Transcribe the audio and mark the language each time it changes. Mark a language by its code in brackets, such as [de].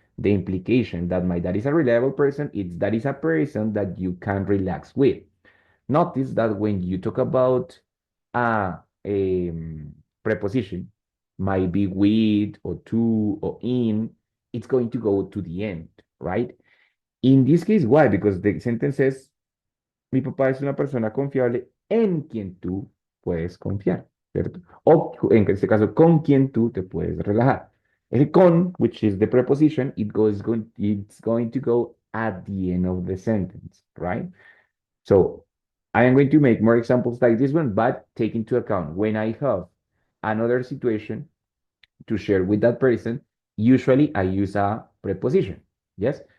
[en] The implication that my dad is a reliable person, it's that is a person that you can relax with. Notice that when you talk about a preposition, might be with or to or in, it's going to go to the end, right? In this case, why? Because the sentence says, [es] mi papá es una persona confiable en quien tú puedes confiar, ¿cierto? O en este caso, con quien tú te puedes relajar. El con, [en] which is the preposition, it's going to go at the end of the sentence, right? So I am going to make more examples like this one, but take into account when I have another situation to share with that person, usually I use a preposition, yes?